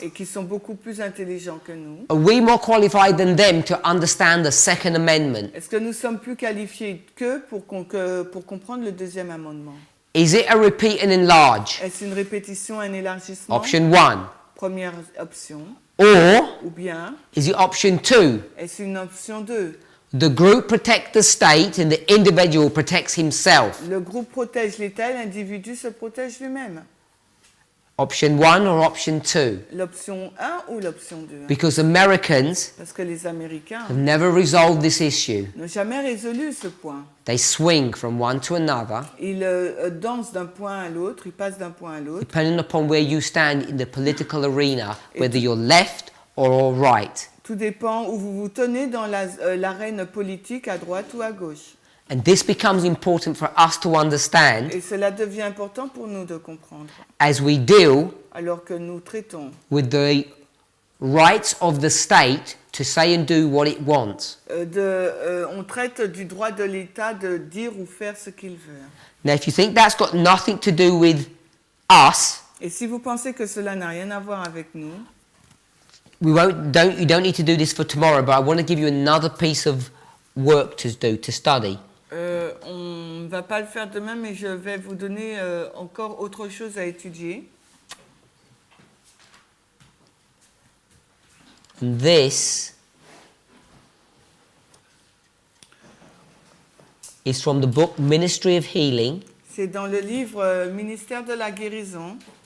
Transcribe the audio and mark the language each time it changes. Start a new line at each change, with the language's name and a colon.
French: et qui sont beaucoup plus intelligents que nous?
English: Are we more qualified than them to understand the Second Amendment?
French: Est-ce que nous sommes plus qualifiés qu'eux pour comprendre le deuxième amendement?
English: Is it a repeat and enlarge?
French: Est-ce une répétition, un élargissement?
English: Option 1.
French: Première option.
English: Or
French: Ou bien,
English: is it option 2?
French: est-ce une option 2?
English: The group protect the state and the individual protects himself.
French: Le groupe protège l'État et l'individu se protège lui-même.
English: Option 1 or option 2?
French: L'option 1 ou l'option 2?
English: Because Americans
French: Parce que les Américains
English: have never resolved this issue.
French: n'ont jamais résolu ce point.
English: They swing from one to another,
French: Ils dansent d'un point à l'autre, ils passent d'un point à l'autre,
English: depending upon where you stand in the political arena, whether you're left or right.
French: tout dépend où vous vous tenez dans l'arène politique, à droite ou à gauche.
English: And this becomes important for us to understand
French: Et cela devient important pour nous de comprendre,
English: as we deal
French: alors que nous traitons
English: with the rights of the state to say and do what it wants.
French: on traite du droit de l'État de dire ou faire ce qu'il veut.
English: Now, if you think that's got nothing to do with us,
French: Et si vous pensez que cela n'a rien à voir avec nous,
English: you don't need to do this for tomorrow, but I want to give you another piece of work to do, to study.
French: on ne va pas le faire demain, mais je vais vous donner encore autre chose à étudier.
English: And this is from the book Ministry of Healing,
French: C'est dans le livre Ministère de la guérison.